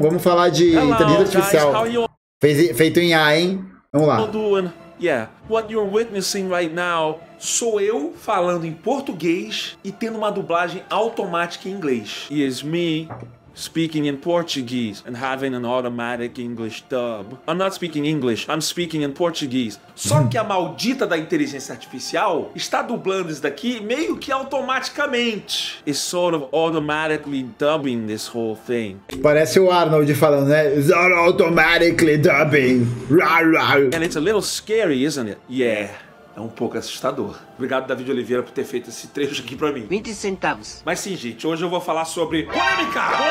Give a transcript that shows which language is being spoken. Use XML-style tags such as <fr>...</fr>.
<pt>Vamos falar de inteligência artificial. Feito em A, hein? Vamos lá.</pt> <en>Yeah, what you're witnessing right now</en> <pt>sou eu falando em português e tendo uma dublagem automática em inglês.</pt> <en>Is me speaking in Portuguese and having an automatic English dub. I'm not speaking English, I'm speaking in Portuguese.</en> <pt>Só que a maldita da inteligência artificial está dublando isso daqui meio que automaticamente.</pt> <en>It's sort of automatically dubbing this whole thing.</en> <pt>Parece o Arnold falando, né?</pt> <en>It's automatically dubbing. And it's a little scary, isn't it?</en> <pt>Yeah. É um pouco assustador. Obrigado, David Oliveira, por ter feito esse trecho aqui pra mim. 20 centavos. Mas sim, gente, hoje eu vou falar sobre polêmica!</pt>